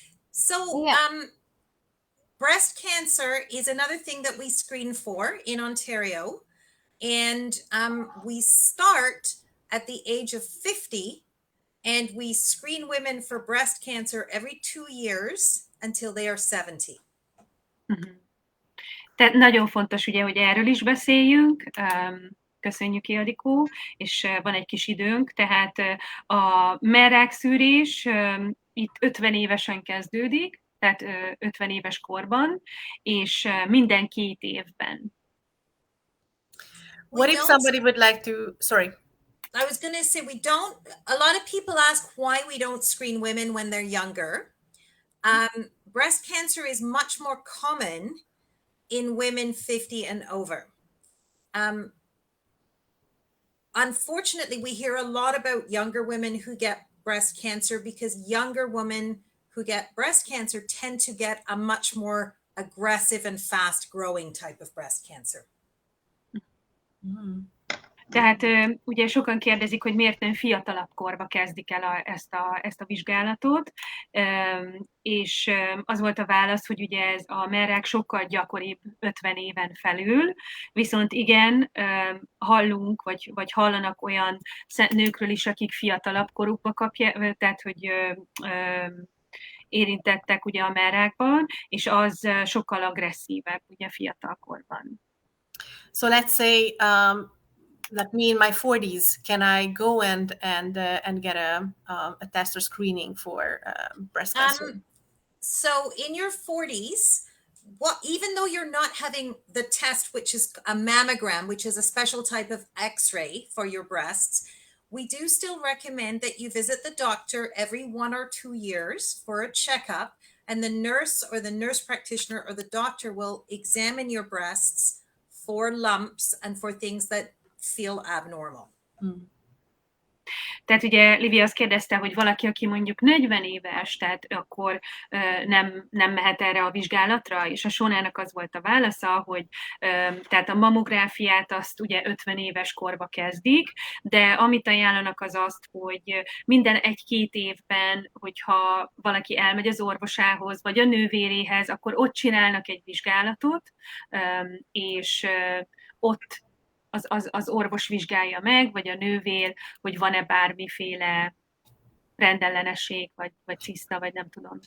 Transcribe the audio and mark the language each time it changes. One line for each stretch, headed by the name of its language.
English: So breast cancer is another thing that we screen for in Ontario, and we start at the age of 50, and we screen women for breast cancer every 2 years until they are 70.
Hungarian: Tehát nagyon fontos ugye, hogy erről is beszéljünk. Köszönjük, Ildikó, és van egy kis időnk, tehát a mellrákszűrés itt 50 évesen kezdődik, tehát 50 éves korban, és minden 2 évben.
English: What if somebody would like to, sorry. I was going to say a lot of people ask why we don't screen women when they're younger. Breast cancer is much more common in women 50 and over. Unfortunately, we hear a lot about younger women who get breast cancer because younger women who get breast cancer tend to get a much more aggressive and fast growing type of breast cancer.
Hungarian: Tehát ugye sokan kérdezik, hogy miért nem fiatalabb korba kezdik el ezt a vizsgálatot, és az volt a válasz, hogy ugye ez a mellrák sokkal gyakoribb 50 éven felül, viszont igen, hallunk, vagy hallanak olyan nőkről is, akik fiatalabb korukba kapják, tehát hogy érintettek ugye a mellrákban, és az sokkal agresszívebb ugye fiatalkorban.
English: So let's say like me in my 40s, can I go and get a test or screening for breast cancer? So in your 40s, even though you're not having the test, which is a mammogram, which is a special type of X-ray for your breasts, we do still recommend that you visit the doctor every 1 or 2 years for a checkup, and the nurse or the nurse practitioner or the doctor will examine your breasts for lumps and for things that feel abnormal.
Hungarian: Tehát ugye Livia azt kérdezte, hogy valaki, aki mondjuk 40 éves, tehát akkor nem mehet erre a vizsgálatra, és a Shaunának az volt a válasza, hogy tehát a mammográfiát azt ugye 50 éves korba kezdik, de amit ajánlanak az azt, hogy minden 1-2 évben, hogyha valaki elmegy az orvosához, vagy a nővéréhez, akkor ott csinálnak egy vizsgálatot, és ott az orvos vizsgálja meg, vagy a nővér, hogy van-e bármiféle rendellenesség, vagy ciszta, vagy nem tudom.